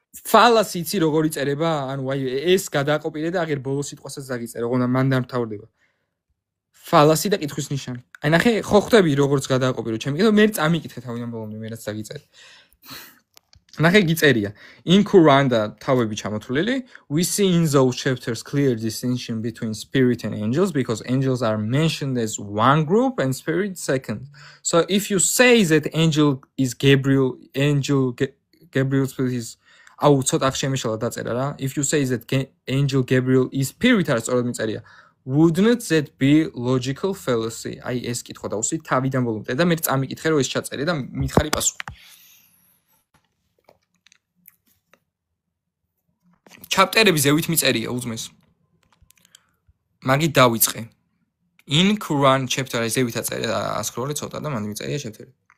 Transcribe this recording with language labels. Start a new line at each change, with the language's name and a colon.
Georgian: ფალასი იცი როგორ იწერება? ანუ აი ეს გადააკოპირე და აღარ ბოლოს სიტყვასაც დაგიწერე, ოღონდ მან დამთავრდება. ფალასი და კითხვის ნიშანი. აი ნახე, ხო ხვდები როგორც გადააკოპირო ჩემი, კიდევ მე წამიკითხე თავიდან ბოლომდე, მე რაც დაგიწერე. ნახე გიწერია.
English: In Quran
Georgian: და თავები ჩამოთვლილი,
English: we see in those chapters clear distinction between spirit and angels because angels are mentioned as one group and spirit second. So if you say that angel is Gabriel spirit is
Georgian: აუ ცოტა შემეშალა დაწერა რა.
English: If you say that angel Gabriel is spirit
Georgian: არის სწორად მიწერია.
English: Wouldn't that be logical fallacy?
Georgian: აი ეს კითხვა დავუსვით თავიდან ბოლომდე და მე წამიკითხე რომ ეს ჩაწერე და მითხარი პასუხი. ჩაპტერები ზევით მიწერია უძმეს. მაგით დავიწყე.
English: In Quran chapter
Georgian: ზევით აწერია ასკროლე ცოტა და მანდ მიწერია chapter-ი.